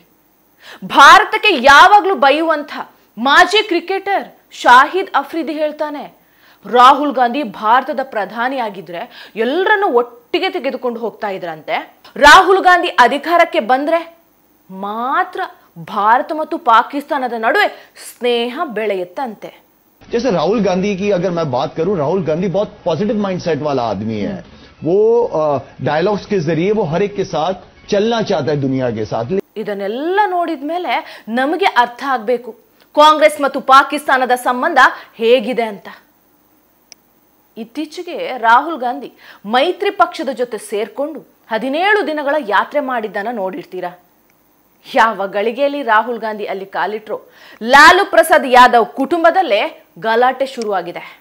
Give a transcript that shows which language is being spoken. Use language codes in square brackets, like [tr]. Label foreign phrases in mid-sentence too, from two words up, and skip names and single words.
[kn] ಭಾರತಕ್ಕೆ ಯಾವಾಗಲೂ ಬೈಯುವಂಥ ಮಾಜಿ ಕ್ರಿಕೆಟರ್ ಶಾಹಿದ್ ಅಫ್ರಿದಿ ಹೇಳ್ತಾನೆ, ರಾಹುಲ್ ಗಾಂಧಿ ಭಾರತದ ಪ್ರಧಾನಿ ಆಗಿದ್ರೆ ಎಲ್ಲರನ್ನು ಒಟ್ಟಿಗೆ ತೆಗೆದುಕೊಂಡು ಹೋಗ್ತಾ ಇದ್ರಂತೆ. ರಾಹುಲ್ ಗಾಂಧಿ ಅಧಿಕಾರಕ್ಕೆ ಬಂದ್ರೆ ಮಾತ್ರ ಭಾರತ ಮತ್ತು ಪಾಕಿಸ್ತಾನದ ನಡುವೆ ಸ್ನೇಹ ಬೆಳೆಯುತ್ತಂತೆ. [hi] जैसे राहुल गांधी की अगर मैं बात करूं, राहुल गांधी बहुत [en] positive mindset [hi] वाला आदमी है. वो डायलॉग्स के जरिए वो हर एक के साथ चलना चाहता है, दुनिया के साथ. [kn] ಇದನ್ನೆಲ್ಲ ನೋಡಿದ ಮೇಲೆ ನಮಗೆ ಅರ್ಥ ಆಗಬೇಕು ಕಾಂಗ್ರೆಸ್ ಮತ್ತು ಪಾಕಿಸ್ತಾನದ ಸಂಬಂಧ ಹೇಗಿದೆ ಅಂತ. ಇತ್ತೀಚೆಗೆ ರಾಹುಲ್ ಗಾಂಧಿ ಮೈತ್ರಿ ಪಕ್ಷದ ಜೊತೆ ಸೇರ್ಕೊಂಡು 17 ದಿನಗಳ ಯಾತ್ರೆ ಮಾಡಿದ್ದನ್ನ ನೋಡಿರ್ತೀರಾ. ಯಾವ ಗಳಿಗೆಯಲ್ಲಿ ರಾಹುಲ್ ಗಾಂಧಿ ಅಲ್ಲಿ ಕಾಲಿಟ್ರು, ಲಾಲು ಪ್ರಸಾದ್ ಯಾದವ್ ಕುಟುಂಬದಲ್ಲೇ ಗಲಾಟೆ ಶುರುವಾಗಿದೆ.